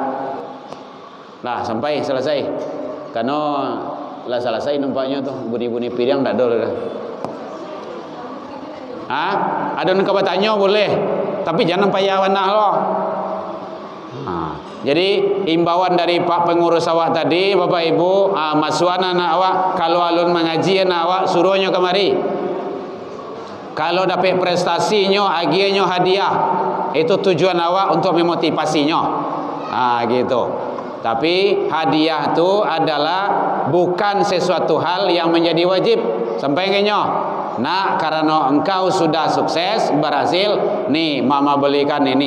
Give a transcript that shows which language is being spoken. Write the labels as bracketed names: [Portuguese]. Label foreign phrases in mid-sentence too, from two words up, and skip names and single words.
[Indonesian] Lah sampai selesai. Karena lah selesai nampaknya tuh bunyi-bunyi piring dak ada. Ada yang bertanya boleh, tapi jangan payah wanah loh. Jadi imbauan dari Pak pengurus awak tadi, Bapak Ibu, masukan anak awak kalau alun mengaji anak awak suruhnya kemari. Kalau dapat prestasinya, agiannya hadiah, itu tujuan awak untuk memotivasinya. Gitu. Tapi hadiah itu adalah bukan sesuatu hal yang menjadi wajib. Sampai kayaknya, nak karena engkau sudah sukses, berhasil, nih mama belikan ini.